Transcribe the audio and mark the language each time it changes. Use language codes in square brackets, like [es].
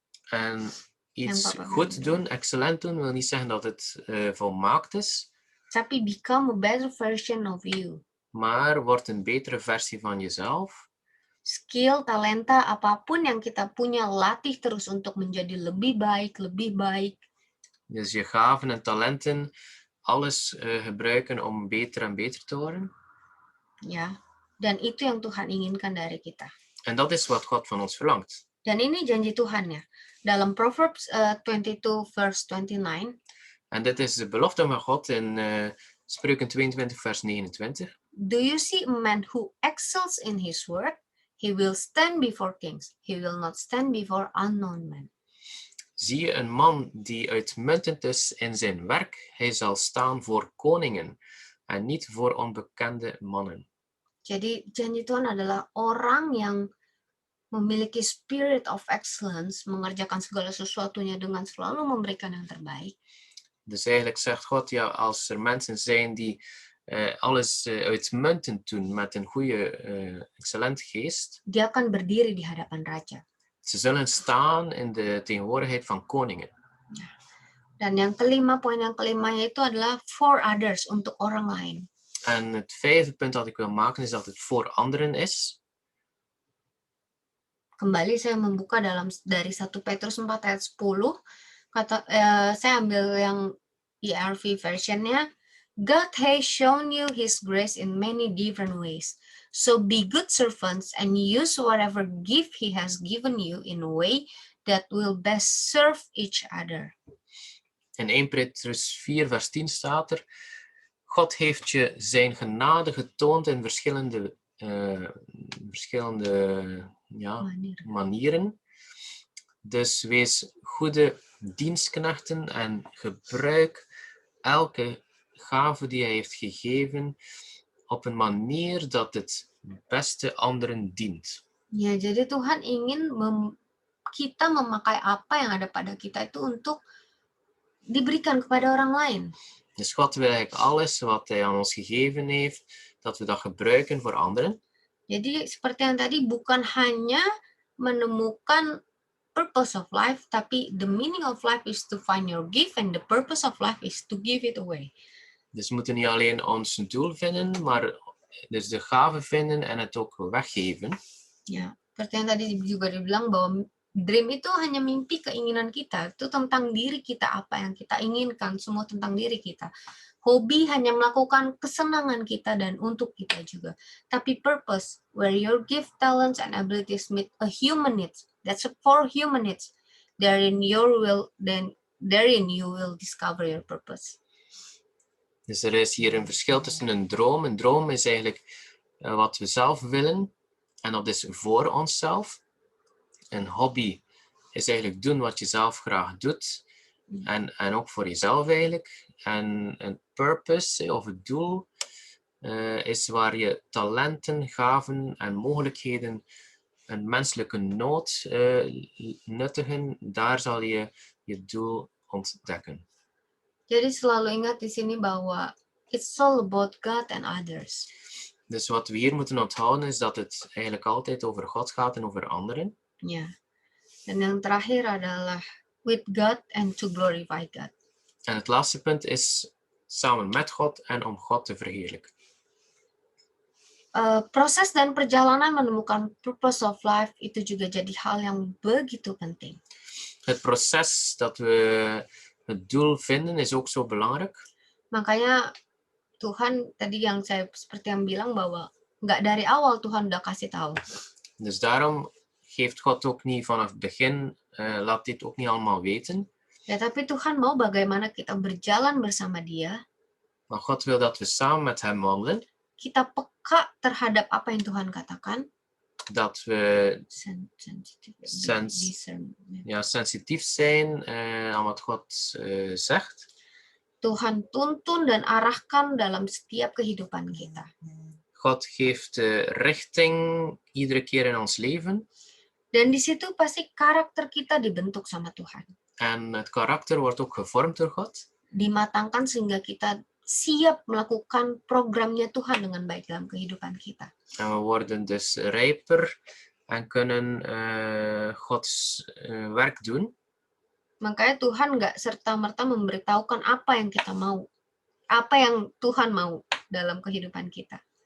[nl] En iets goed doen, excellent doen, wil niet zeggen dat het volmaakt is. [en] Tapi become a better version of you. [nl] Maar word een betere versie van jezelf. [id] Skill, talenta, apapun yang kita punya, latih terus untuk menjadi lebih baik, lebih baik. [nl] Dus je gaven en talenten, alles gebruiken om beter en beter te worden. [id] Ya, dan itu yang Tuhan inginkan dari kita. [nl] En dat is wat God van ons verlangt. [id] Dan ini janji Tuhan ya. Dalam [en] Proverbs 22 verse 29. [nl] En dit is de belofte van God in Spreuken 22 vers 29. [en] Do you see a man who excels in his work? He will stand before kings. He will not stand before unknown men. [nl] Zie je een man die uitmuntend is in zijn werk? Hij zal staan voor koningen en niet voor onbekende mannen. [id] Jadi janji Tuhan adalah orang yang memiliki [en] spirit of excellence, [id] mengerjakan segala sesuatunya dengan selalu memberikan yang terbaik. [nl] Dus eigenlijk zegt God, ja, als er mensen zijn die alles uitmuntend doen met een goede, excellente geest. [id] Dia akan berdiri di hadapan raja. [nl] Ze zullen staan in de tegenwoordigheid van koningen. [id] Dan yang kelima, poin yang kelimanya itu adalah [en] for others, [id] untuk orang lain. [nl] En het vijfde punt dat ik wil maken is dat het voor anderen is. [id] Kembali saya membuka dari 1 Petrus 4 ayat 10. Saya ambil yang ERV versionnya. [en] God has shown you His grace in many different ways. So be good servants and use whatever gift He has given you in a way that will best serve each other. [nl] In 1 Petrus 4 vers 10 staat er, God heeft je zijn genade getoond in verschillende manieren. Dus wees goede dienstknechten en gebruik elke gave die hij heeft gegeven op een manier dat het beste anderen dient. [id] Ya, jadi Tuhan ingin kita memakai apa yang ada pada kita itu untuk diberikan kepada orang lain. [nl] Dus God wil eigenlijk alles wat hij aan ons gegeven heeft, dat we dat gebruiken voor anderen. [id] Jadi seperti yang tadi, bukan hanya menemukan [en] purpose of life, tapi the meaning of life is to find your gift and the purpose of life is to give it away. [nl] Dus we moeten niet alleen ons doel vinden, maar dus de gave vinden en het ook weggeven. [id] Ya, seperti yang tadi juga dibilang bahwa dream itu hanya mimpi, keinginan kita. Itu tentang diri kita, apa yang kita inginkan, semua tentang diri kita. Hobi hanya melakukan kesenangan kita dan untuk kita juga. [en] Tapi purpose, where your gift, talents, and abilities meet a human needs. That's for human needs. Therein you will discover your purpose. [nl] Dus er is hier een verschil tussen een droom. Een droom is eigenlijk wat we zelf willen. En dat is voor onszelf. Een hobby is eigenlijk doen wat je zelf graag doet. En ook voor jezelf eigenlijk. En een purpose of het doel is waar je talenten, gaven en mogelijkheden een menselijke nood nuttigen. Daar zal je je doel ontdekken. [id] Jadi selalu ingat di sini bahwa [en] it's all about God and others. [nl] Dus wat we hier moeten onthouden is dat het eigenlijk altijd over God gaat en over anderen. [id] Ya. Dan yang terakhir adalah [en] with God and to glorify God. [nl] En het laatste punt is samen met God en om God te verheerlijken. [id] Proses dan perjalanan menemukan [en] purpose of life [id] itu juga jadi hal yang begitu penting. [nl] Het proces dat we het doel vinden is ook zo belangrijk. [id] Makanya Tuhan tadi yang saya seperti yang bilang bahwa nggak dari awal Tuhan udah kasih tahu. [nl] Dus daarom geeft God ook niet vanaf het begin, laat dit ook niet allemaal weten. [id] Ya, tapi Tuhan mau bagaimana kita berjalan bersama Dia. [nl] Maar God wil dat we samen met hem wandelen. [id] Kita peka terhadap apa yang Tuhan katakan. [nl] Dat we [en] Discernment. [nl] sensitief zijn aan wat God zegt. [id] Tuhan tuntun dan arahkan dalam setiap kehidupan kita. [nl] God geeft richting iedere keer in ons leven. [id] Dan di situ pasti karakter kita dibentuk sama Tuhan. [nl] En het karakter wordt ook gevormd door God. [id] Dimatangkan sehingga kita siap melakukan programnya Tuhan dengan baik dalam kehidupan kita. [nl] En we worden dus rijper en kunnen Gods werk doen. [id] Makanya Tuhan nggak serta-merta memberitahukan apa yang kita mau. Apa yang Tuhan mau dalam kehidupan kita.